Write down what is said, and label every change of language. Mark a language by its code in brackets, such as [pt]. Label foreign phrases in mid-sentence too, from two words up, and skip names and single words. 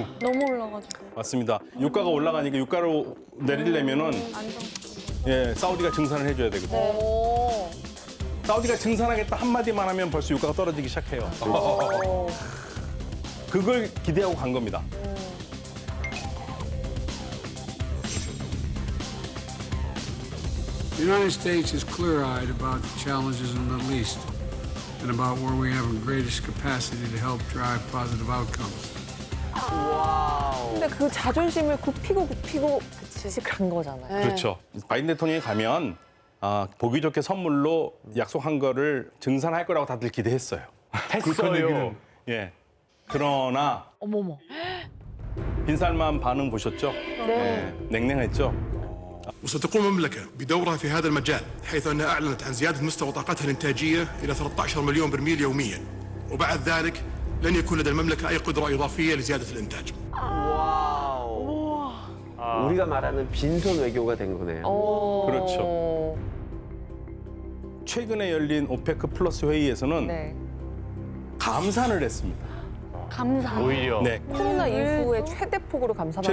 [ko] 너무 올라가지고. 맞습니다. 유가가 올라가니까 유가를 내리려면은 사우디가 증산을 해줘야 되거든요. 사우디가 증산하겠다 한마디만 하면 벌써 유가가 떨어지기 시작해요. 그걸 기대하고 간 겁니다. [en] The United States is clear-eyed about the challenges in the Middle East and about where we have the greatest capacity to help drive positive outcomes. [ko] 근데 그 자존심을 굽히고 같이 간 거잖아요. 그렇죠. 바이든 대통령이 가면 보기 좋게 선물로 약속한 거를 증산할 거라고 다들 기대했어요. 했어요. 예. 그러나 어머머. 빈살만 반응 보셨죠? 네. 냉랭했죠. [ar] وستقوم المملكة بدورها في هذا المجال حيث أنها أعلنت عن زيادة مستوى طاقتها الإنتاجية إلى 13 مليون برميل يوميا وبعد ذلك لن يكون لدى المملكة أي قدرة إضافية لزيادة الإنتاج. [ko] 우리가 말하는 빈손 외교가 된 거네요. 그렇죠. 최근에 열린 오페크 플러스 회의에서는 감산을 했습니다. 감사. 오히려. 네. 코로나 이후에 최대폭으로 감산한다고.